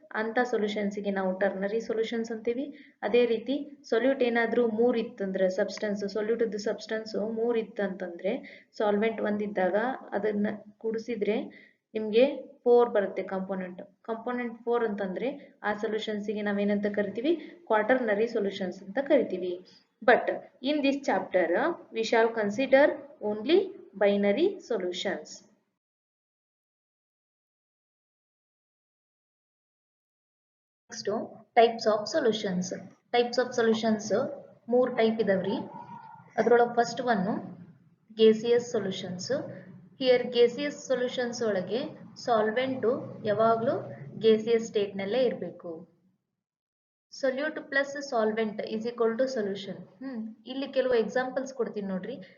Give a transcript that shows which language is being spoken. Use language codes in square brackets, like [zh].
[kn] ಅಂತ ಸೊಲ್ಯೂಷನ್ಸ್ಗೆ ನಾವು ternary solutions ಅಂತೀವಿ. ಅದೇ ರೀತಿ ಸೊಲ್ಯೂಟ್ ಏನಾದ್ರೂ 3 ಇತ್ತಂದ್ರೆ, ಸಬ್ಸ್ಟೆನ್ಸ್ ಸೊಲ್ಯೂಟ್ ಸಬ್ಸ್ಟೆನ್ಸ್ 3 ಇತ್ತಂತಂದ್ರೆ, ಸಾಲ್ವೆಂಟ್ 1 ಇದ್ದಾಗ ಅದನ್ನ ಕೂಡಿಸಿದ್ರೆ ನಿಮ್ಗೆ 4 ಬರುತ್ತೆ ಕಂಪೋನೆಂಟ್. ಕಂಪೋನೆಂಟ್ 4 ಅಂತಂದ್ರೆ ಆ ಸೊಲ್ಯೂಷನ್ಸ್ಗೆ ನಾವೇನಂತ ಕರಿತೀವಿ, ಕ್ವಾಟರ್ನರಿ ಸೊಲ್ಯೂಷನ್ಸ್ ಅಂತ ಕರಿತೀವಿ. [en] But in this chapter, we shall consider only binary solutions. Next, types of solutions. Types of solutions 3 type ಇದಾವ್ರಿ. ಅದರೊಳಗೆ first one gaseous solutions. Here gaseous solutions [kn] ಒಳಗೆ ಸಾಲ್ವೆಂಟು ಯಾವಾಗಲೂ [en] gaseous state [kn] ನಲ್ಲೇ ಇರಬೇಕು. [en] Solute plus solvent is equal to solution. [kn] ಇಲ್ಲಿ ಕೆಲವು examples ಕೊಡ್ತೀನಿ ನೋಡ್ರಿ.